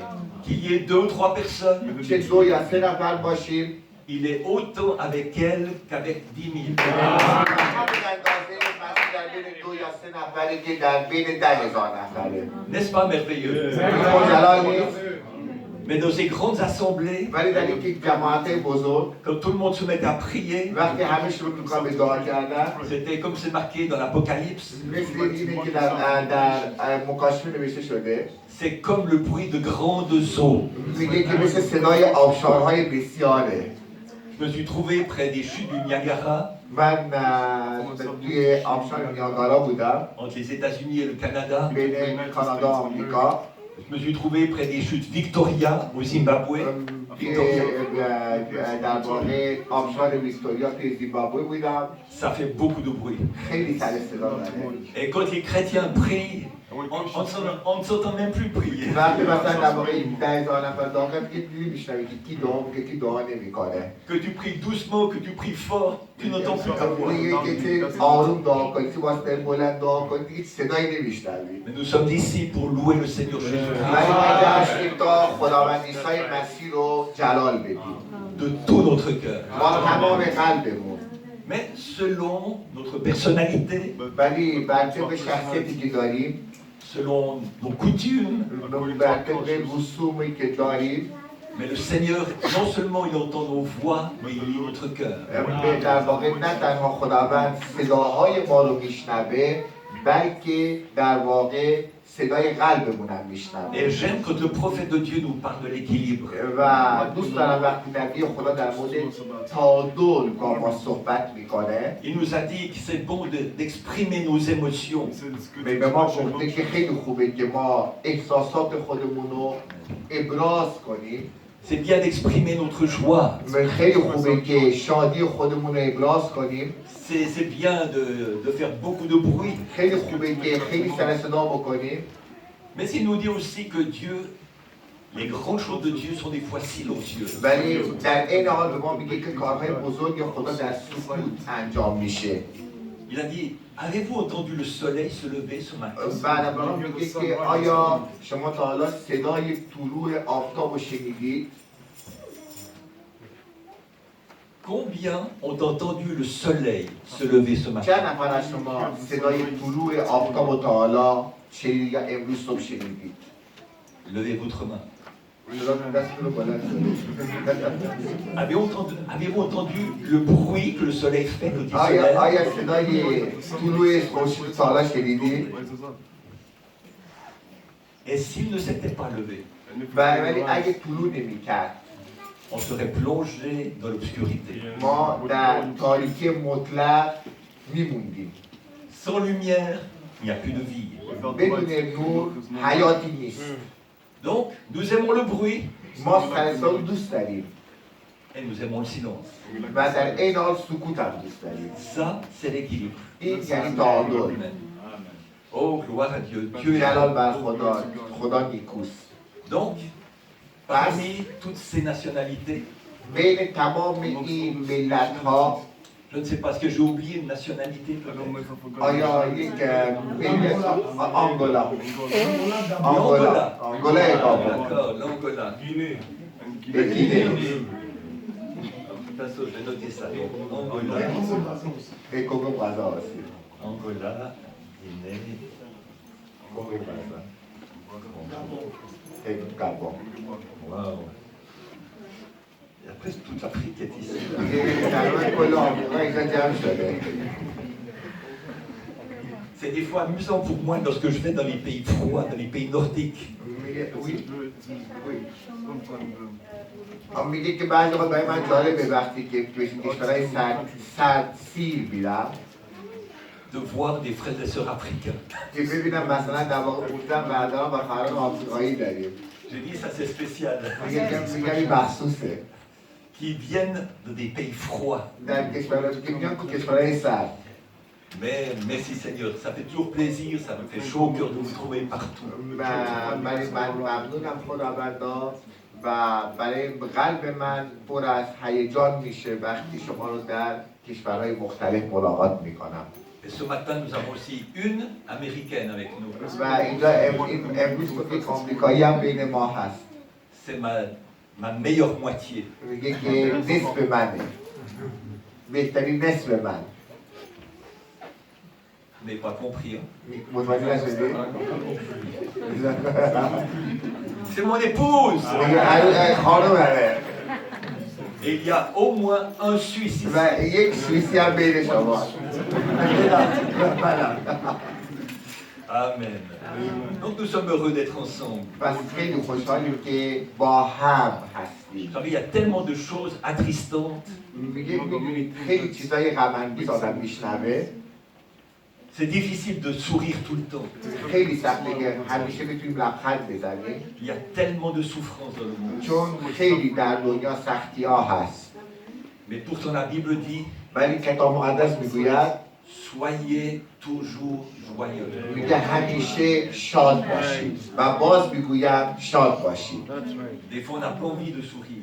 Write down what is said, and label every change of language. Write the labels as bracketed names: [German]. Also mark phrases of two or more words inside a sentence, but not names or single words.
[French] Qu'il y ait 2 ou 3 personnes, [Persian] چه 2 یا 3 نفر باشیم [French] il est autant avec elles qu'avec 10 000. [Persian] همون اندازه مسیح در بین 2 یا 3 نفری که در بین 10,000 نفره. [French] N'est-ce pas merveilleux? [Persian] خجلال نیست؟ [French] Mais dans ces grandes assemblées, [Persian] ولی در یک جماعت بزرگ [French] quand tout le monde se mettait à prier, [Persian] وقتی همه شروع میکنن به دعا کردن [French] c'était comme c'est marqué dans l'Apocalypse, [Persian] مثل اینه که در مکاشفه نوشته شده [French] c'est comme le bruit de grandes eaux. [Persian] میگه که مثل صدای آبشارهای بسیاره. [French] Je me suis trouvé près des chutes du Niagara, [Persian] من توی آبشار نیاگارا بودم [French] entre les États-Unis et le Canada. [Persian] بین کانادا و آمریکا. [French] Je me suis trouvé près des chutes Victoria au Zimbabwe. [Persian] که در واقع آبشار ویکتوریا توی زیمبابوه بودم. [French] Ça fait beaucoup de bruit. [Persian] خیلی سر صدا داره. [French] Et quand les chrétiens prient, on ne s'entend même plus prier. [Persian] وقتی مثلا در واقع 10,000 نفر دعا کرد که دیدی میشنوی که کی دعا میکنه کی دعا نمیکنه. [French] Que tu pries doucement, que tu pries fort, tu n'entends plus ta voix. [Persian] میگه که آروم دعا کنی که واسه بلند دعا کنی دیگه صدایی نمیشنوی. [French] Mais nous sommes ici pour louer le Seigneur Jésus-Christ [Persian] ولی ما داشتیم تا خداوند عیسی مسیح رو جلال بدیم [French] de tout notre cœur. [Persian] با تمام قلبمون. [French] Mais selon notre personnalité, [Persian] ولی بر طبق شخصیتی که داریم، [French] selon nos coutumes, [Persian] بر طبق رسومی که داریم، [French] mais le Seigneur, non seulement il entend nos voix, mais il lit notre cœur. [Persian] در واقع نه تنها خداوند صداهای ما رو میشنوه بلکه در واقع صدای قلبمون هم میشنوه. [French] Et j'aime quand le prophète de Dieu nous parle de l'équilibre. [Persian] و دوست دارم وقتی نبی خدا در مورد تعادل با ما صحبت میکنه. [French] Il nous a dit que c'est bon d'exprimer nos émotions. [Persian] به ما گفته که خیلی خوبه که ما احساسات خودمون رو ابراز کنیم. [French] C'est bien d'exprimer notre joie. [Persian] خیلی خوبه که شادی خودمون رو ابراز کنیم. [French] C'est bien de faire beaucoup de bruit. [Persian] خیلی خوبه که خیلی سر صدا بکنیم. [French] Mais il nous dit aussi que Dieu, les grandes choses de Dieu sont des fois silencieuses. [Persian] ولی در این حال به ما میگه که کارهای بزرگ خدا در سکوت انجام میشه. [French] Il a dit, avez-vous entendu le soleil se lever ce matin? [Persian] بعد از اون میگه که آیا شما تا حالا صدای طلوع آفتاب رو شنیدید؟ [French] Combien ont entendu le soleil se lever ce matin? [Persian] چند نفر از شما صدای طلوع آفتاب رو تا حالا شنیدید یا امروز صبح شنیدید؟ [French] Levez votre main. [Persian] دستتون رو بلند کنید. [French] Avez-vous entendu le bruit que le soleil fait quand il se lève? [Persian] آیا صدای طلوع خورشید تا حالا شنیدید؟ [French] Et s'il ne s'était pas levé, [Persian] ولی اگه طلوع نمی‌کرد [French] on serait plongé dans l'obscurité. [Persian] ما در تاریکی مطلق میموندیم. [French] Sans lumière, il n'y a plus de vie. [Persian] بدون نور حیاتی نیست. [French] Donc, nous aimons le bruit [Persian] ما سرسا رو دوست داریم [French] et nous aimons le silence. [Persian] و در این حال سکوت هم دوست داریم. [French] Ça, c'est l'équilibre. [Persian] این یعنی تعادل. [French] Amen. Oh, gloire à Dieu. Dieu est [Persian] جلال [French] là. [Persian] بر خدا. خدا نیکوست. [French] Donc, parmi toutes ces nationalités, [Persian] بین تمام این ملت ها [French] Je ne sais pas, est-ce que j'ai oublié une nationalité peut-être? [Persian] آیا یک ملی آنگولا [French] L'Angola. [Persian] آنگولا اقامت [French] D'accord, l'Angola. [Persian] به گینه [French] De toute façon, je vais noter ça. Donc, Angola, [Persian] کنگو برزا آسی [French] Angola, Guinée, [Persian] کنگو برزا گابون [French] waouh. Et après, toute l'Afrique est ici. Là. [Persian] دیگه تقریبا کل آفریقا اینجا جمع شده [French] C'est des fois amusant pour moi lorsque je vais dans les pays froids, dans les pays nordiques. [Persian] میگه میگه که بعضی وقت برای من جالبه وقتی که توی کشورهای سردسیر میرم [French] De voir des frères et sœurs africains. [Persian] که ببینم مثلا در واقع بودن برادران و خواهران آفریقایی داریم [French] J'ai dit ça c'est spécial. [Persian] میگم این مخصوصه [French] Qui viennent de des pays froids. [Persian] در کشورهای که میان تو کشورهای سرد [French] Mais merci Seigneur, ça fait toujours plaisir, ça me fait chaud au cœur de vous trouver partout. [Persian] من ممنونم خداوندا و برای قلب من پر از هیجان میشه وقتی شما رو در کشورهای مختلف ملاقات میکنم [French] Et ce matin, nous avons aussi une américaine avec nous. [Persian] و اینجا امروز یک آمریکایی هم بین ما هست [French] C'est ma meilleure moitié. [Persian] میگه که نصف منه بهترین نصف من [French] Vous n'avez pas compris. Hein? [Persian] متوجه نشدی؟ [French] C'est mon épouse. [Persian] خانومه [French] Et il y a au moins un Suisse ici. [Persian] و یک سوئیسی هم بین شما [French] Amen. Donc nous sommes heureux d'être ensemble. [Persian] پس خیلی خوشحالیم که با هم هستیم [French] Vous savez, il y a tellement de choses attриstantes. [Persian] میگه میدونید خیلی چیزای غم انگیز آدم میشنوه [French] C'est difficile de sourire tout le temps. [Persian] خیلی سخته که همیشه بتونیم لبخند بزنیم [French] Il y a tellement de souffrances dans le monde. [Persian] چون خیلی در دنیا سختی ها هست [French] Mais pourtant la Bible dit, [Persian] ولی کتاب مقدس میگوید [French] soyez toujours joyeux. [Persian] میگه همیشه شاد باشید و باز میگویم شاد باشید [French] Des fois on n'a pas envie de sourire.